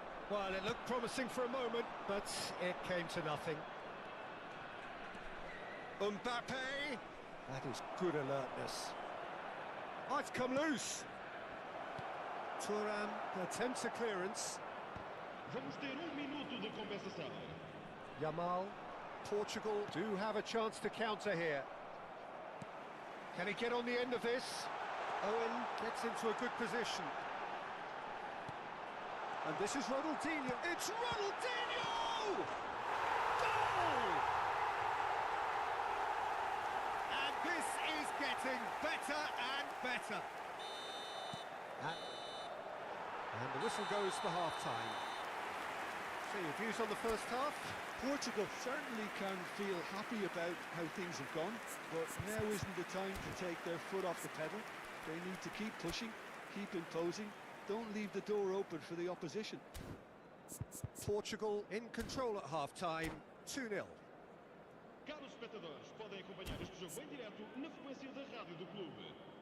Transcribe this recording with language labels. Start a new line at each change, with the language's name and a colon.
English: Well, it looked promising for a moment, but it came to nothing. Mbappe. That is good alertness. Oh, it's come loose. Thuram attempts a clearance.
Portuguese: Vamos ter minuto de compensação.
English: Yamal. Portugal do have a chance to counter here. Can he get on the end of this? Owen gets into a good position. And this is Ronaldinho. It's Ronaldinho! Goal! And this is getting better and better. And the whistle goes for half-time. So your views on the first half? Portugal certainly can feel happy about how things have gone, but now isn't the time to take their foot off the pedal. They need to keep pushing, keep imposing, don't leave the door open for the opposition. Portugal in control at half-time, 2-0.
Portuguese: Caros espectadores, podem acompanhar este jogo em direto na frequência da rádio do clube.